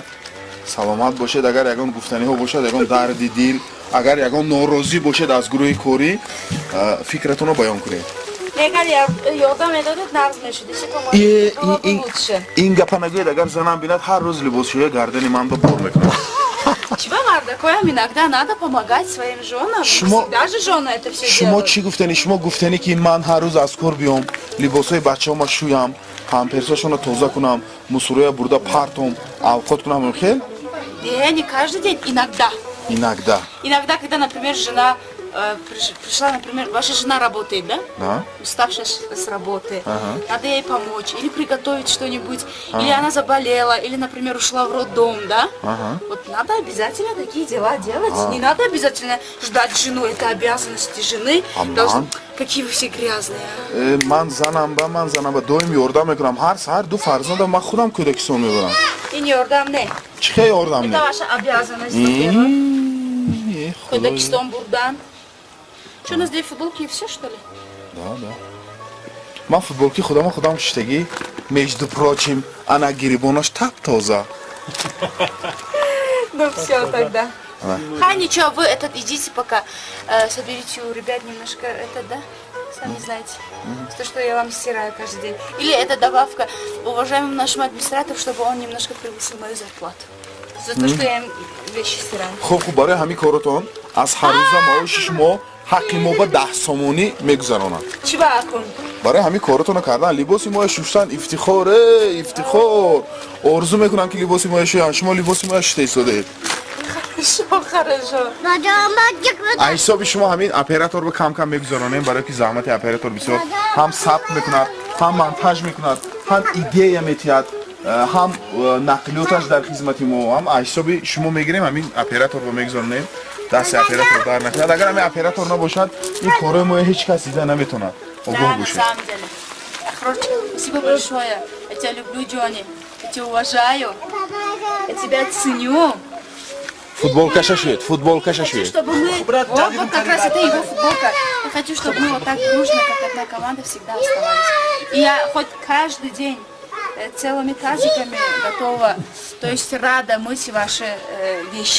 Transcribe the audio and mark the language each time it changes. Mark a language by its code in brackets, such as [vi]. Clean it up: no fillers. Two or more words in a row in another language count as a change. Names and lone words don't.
[tg] саломат бошед. агар ягон гуфтаниҳо бошад, ягон дарди дил, агар ягон норозӣ бошед аз гурӯҳи корӣ, фикратонро баён кунед. ин гапа нагӯед, агар занам бинад ҳар рӯз либосшӯя гардани ман ба бор мекунад. [ru] Чего, Мардакоям, иногда надо помогать своим женам. Всегда же жены это все шумо делают. [tg] чӣ гуфтани? Шумо гуфтани ки ман ҳар рӯз аз кор биём, либосҳои бачаҳома шӯям, памперсашонро тоза кунам, мусороя бурда партом, авқот кунам. Хел? [ru] Не каждый день, иногда. Иногда, когда, например, жена пришла, например, ваша жена работает, да? Да. Уставшая с работы. Надо ей помочь, или приготовить что-нибудь, или она заболела, или, например, ушла в роддом, да? Вот надо обязательно такие дела делать. Не надо обязательно ждать жену, это обязанности жены. Какие вы все грязные. [tg] Ман занам ба доим ёрдам мекунам. Ҳар саҳар ду фарзандам ман худам кӯдакисон мебарам. [ru] И не [tg] ёрдам не. Чӣ хел ёрдам не? [ru] Это ваша обязанность. [tg] Кӯдакистон бурдан. [ru] Что, у нас две футболки и все, что ли? Да. [tg] Ман футболки худам киштагӣ, [ru] между прочим, [tg] ана гирибонаш так тоза. [ru] Ну все тогда. Ничего, вы идите пока, соберите у ребят немножко, да? Сами знаете, то, что я вам стираю каждый день. Или это добавка уважаемому нашему администратору, чтобы он немножко превысил мою зарплату. За то, что я им вещи стираю. [tg] Хуб, барои ҳамин коротон аз ҳаррӯза маоши шумо ҳаққи мо ба 10 сомонӣ мегузаронад. Чивакун. барои ҳамин коротонро кардан, либоси моя шуштан ифтихор, ифтихор. орзу мекунам ки либоси моя шӯям, шумо либоси моя шушта истодаед. [ru] Что хорошо. [tg] ай ҳисоби шумо ҳамин операторро кам кам мегузаронем барое ки заҳмати оператор бисёр ҳам сабт мекунад ҳам монтаж мекунад ҳам идея метиҳад ҳам нақлиёташ дар хизмати мо ҳам ай ҳисоби шумо мегирем ҳамин операторро мегузаронем дасти оператор дар накунад агар ҳамин оператор набошад ин корои мо ҳеҷ кас дида наметавонад огоҳ бошед. [ru] Короче, спасибо большое. Я тебя люблю, Джонни. Я тебя уважаю. Я тебя ценю. [tg] Футболкаша шуед, футболкаша шуед. [ru] Чтобы мы... Вот как раз это его футболка. Я хочу, чтобы мы вот так дружно, как одна команда, всегда оставались. И я хоть каждый день целыми тазиками готова, то есть рада мыть ваши вещи.